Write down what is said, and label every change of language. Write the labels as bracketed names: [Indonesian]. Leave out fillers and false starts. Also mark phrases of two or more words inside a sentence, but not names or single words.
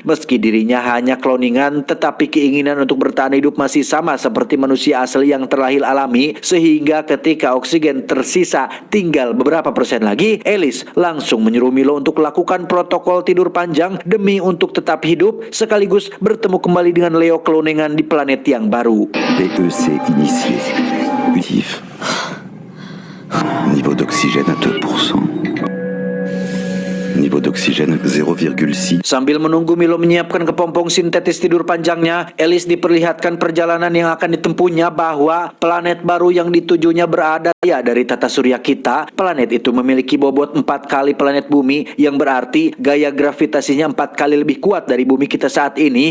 [Indonesian] Meski dirinya hanya kloningan, tetapi keinginan untuk bertahan hidup masih sama seperti manusia asli yang terlahir alami. Sehingga ketika oksigen tersisa tinggal beberapa persen lagi, Alice langsung menyuruh Milo untuk lakukan protokol tidur panjang demi untuk tetap hidup, sekaligus bertemu kembali dengan Leo kloningan di planet yang baru. [French] BEC initié. Actif. Niveau d'oxygène à 2%. Niveau d'oxygène 0,6. [Indonesian] Sambil menunggu Milo menyiapkan kepompong sintetis tidur panjangnya, Alice diperlihatkan perjalanan yang akan ditempuhnya, bahwa planet baru yang ditujunya berada dari tata surya kita. Planet itu memiliki bobot 4 kali planet bumi, yang berarti gaya gravitasinya 4 kali lebih kuat dari bumi kita saat ini.